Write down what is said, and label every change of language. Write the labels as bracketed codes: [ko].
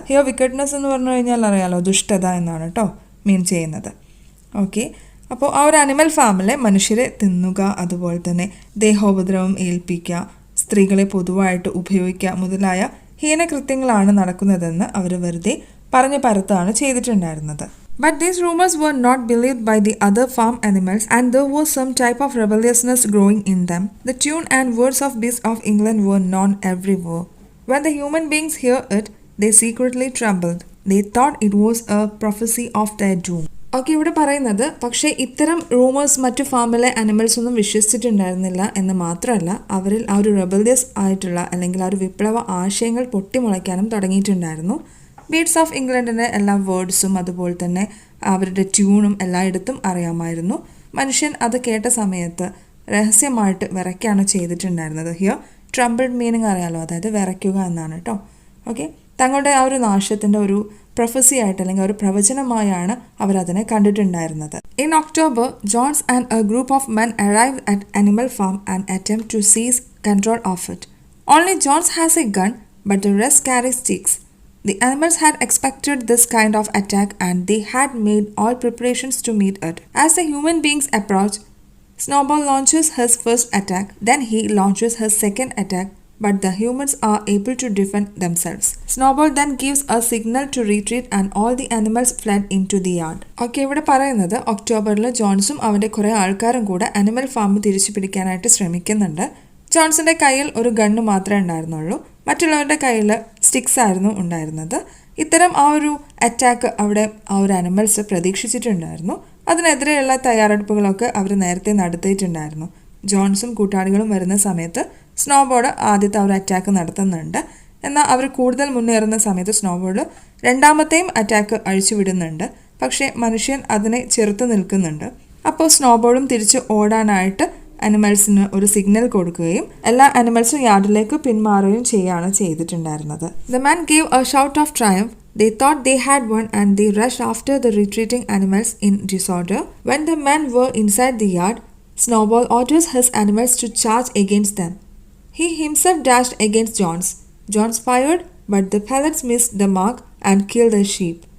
[ml] Here wickedness എന്ന് പറഞ്ഞു കഴിഞ്ഞാൽ അറിയാലോ, ദുഷ്ടത എന്നാണ് കേട്ടോ മീൻ ചെയ്യുന്നത്. ഓക്കെ, അപ്പോൾ ആ ഒരു അനിമൽ ഫാമിലെ മനുഷ്യരെ തിന്നുക, അതുപോലെ തന്നെ ദേഹോപദ്രവം ഏൽപ്പിക്കുക, സ്ത്രീകളെ പൊതുവായിട്ട് ഉപയോഗിക്കുക മുതലായ ഹീനകൃത്യങ്ങളാണ് നടക്കുന്നതെന്ന് അവർ വെറുതെ പറഞ്ഞു പരത്താണ് ചെയ്തിട്ടുണ്ടായിരുന്നത്. [en] But these rumors were not believed by the other farm animals, and there was some type of rebelliousness growing in them. The tune and words of beasts of England were known everywhere. When the human beings heard it, they secretly trembled. They thought it was a prophecy of their doom. [ml] Okay, ഇവിടെ പറയുന്നത് പക്ഷേ ഇത്തരം rumours മറ്റു ഫാമിലെ animals ഒന്നും വിശ്വസിച്ചിട്ടുണ്ടായിരുന്നില്ല എന്ന് മാത്രമല്ല, അവരിൽ ആ ഒരു റെബല്യസ് ആയിട്ടുള്ള അല്ലെങ്കിൽ ആ ഒരു വിപ്ലവ ആശയങ്ങൾ പൊട്ടിമുളയ്ക്കാനും തുടങ്ങിയിട്ടുണ്ടായിരുന്നു. ബീഡ്സ് ഓഫ് ഇംഗ്ലണ്ടിൻ്റെ എല്ലാ വേർഡ്സും അതുപോലെ തന്നെ അവരുടെ ട്യൂണും എല്ലായിടത്തും അറിയാമായിരുന്നു. മനുഷ്യൻ അത് കേട്ട സമയത്ത് രഹസ്യമായിട്ട് വിറയ്ക്കാണ് ചെയ്തിട്ടുണ്ടായിരുന്നത്. ഹിയർ ട്രംബിൾഡ് മീനിങ് അറിയാലോ, അതായത് വിറയ്ക്കുക എന്നാണ് കേട്ടോ. ഓക്കെ, തങ്ങളുടെ ആ ഒരു നാശത്തിൻ്റെ ഒരു പ്രൊഫസി ആയിട്ട് അല്ലെങ്കിൽ ഒരു പ്രവചനമായാണ് അവരതിനെ കണ്ടിട്ടുണ്ടായിരുന്നത്. [en] In October, Jones and a group of men arrived at Animal Farm and attempt to seize control of it. Only Jones has a gun, but the rest carry sticks. The animals had expected this kind of attack and they had made all preparations to meet it. As the human beings approach, Snowball launches his first attack, then he launches his second attack, but the humans are able to defend themselves. Snowball then gives a signal to retreat and all the animals fled into the yard. [ml] Okay, ഇവിടെ പറയുന്നത് ഒക്ടോബറിൽ ജോൺസും അവൻ്റെ കുറേ ആൾക്കാരും കൂടെ animal farm തിരിച്ചു പിടിക്കാനായിട്ട് ശ്രമിക്കുന്നുണ്ട്. ജോൺസിൻ്റെ കയ്യിൽ ഒരു ഗണ്ണ് മാത്രമേ ഉണ്ടായിരുന്നുള്ളൂ, മറ്റുള്ളവരുടെ കയ്യിൽ സ്റ്റിക്സ് ആയിരുന്നു ഉണ്ടായിരുന്നത്. ഇത്തരം ആ ഒരു അറ്റാക്ക് അവിടെ ആ ഒരു അനിമൽസ് പ്രതീക്ഷിച്ചിട്ടുണ്ടായിരുന്നു. അതിനെതിരെയുള്ള തയ്യാറെടുപ്പുകളൊക്കെ അവർ നേരത്തെ നടത്തിയിട്ടുണ്ടായിരുന്നു. ജോൺസും കൂട്ടാളികളും വരുന്ന സമയത്ത് സ്നോബോർഡ് ആദ്യത്തെ ആ ഒരു അറ്റാക്ക് നടത്തുന്നുണ്ട്. എന്നാൽ അവർ കൂടുതൽ മുന്നേറുന്ന സമയത്ത് സ്നോബോർഡ് രണ്ടാമത്തെയും അറ്റാക്ക് അഴിച്ചുവിടുന്നുണ്ട്. പക്ഷേ മനുഷ്യൻ അതിനെ ചെറുത്ത് നിൽക്കുന്നുണ്ട്. അപ്പോൾ സ്നോബോർഡും തിരിച്ച് ഓടാനായിട്ട് അനിമൽസിന് ഒരു സിഗ്നൽ കൊടുക്കുകയും എല്ലാ അനിമൽസും യാർഡിലേക്ക് പിന്മാറുകയും ചെയ്യുകയാണ് ചെയ്തിട്ടുണ്ടായിരുന്നത്. [en] The men gave a shout of triumph. They thought they had won and they rushed after the retreating animals in disorder. When the men were inside the yard, Snowball orders his animals to charge against them. He himself dashed against John's. John's fired, but the pellets missed the mark and killed the sheep.